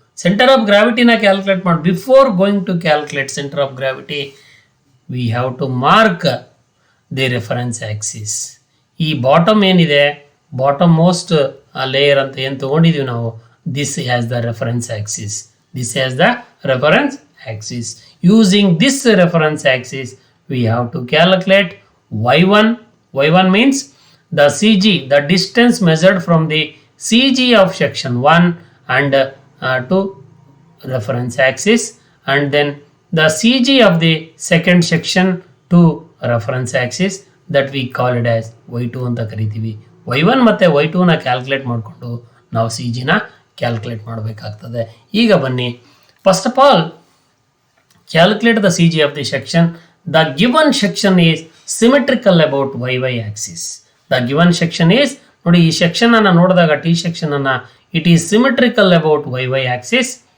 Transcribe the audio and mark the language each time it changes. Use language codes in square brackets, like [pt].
[en] Centre of ಗ್ರಾವಿಟಿನ calculate ಮಾಡಿ before going to calculate centre of gravity we have to mark the reference axis. [kn] ಈ bottom ಏನಿದೆ, bottom most layer ಅಂತ ಏನು ತೊಗೊಂಡಿದ್ದೀವಿ ನಾವು, [en] This has the reference axis. This has the reference axis. Using this reference axis, we have to calculate y1. Y1 means the CG, the distance measured from the CG of section 1 and to reference axis, and then the CG of the second section to reference axis, that we call it as y2 [kn] ಅಂತ ಕರಿತೀವಿ. y1 ಮತ್ತು y2 ನ calculate ಮಾಡಿಕೊಂಡು ನಾವು CG ನ calculate ಮಾಡಬೇಕಾಗ್ತದೆ. ಈಗ ಬನ್ನಿ, [en] First of all calculate the CG of the section. The given section is symmetrical about YY axis. The given section is, [kn] ನೋಡಿ ಈ ಸೆಕ್ಷನ್ ಅನ್ನು ನೋಡಿದಾಗ ಟಿ ಸೆಕ್ಷನ್ ಅನ್ನು, [en] It is symmetrical about YY axis.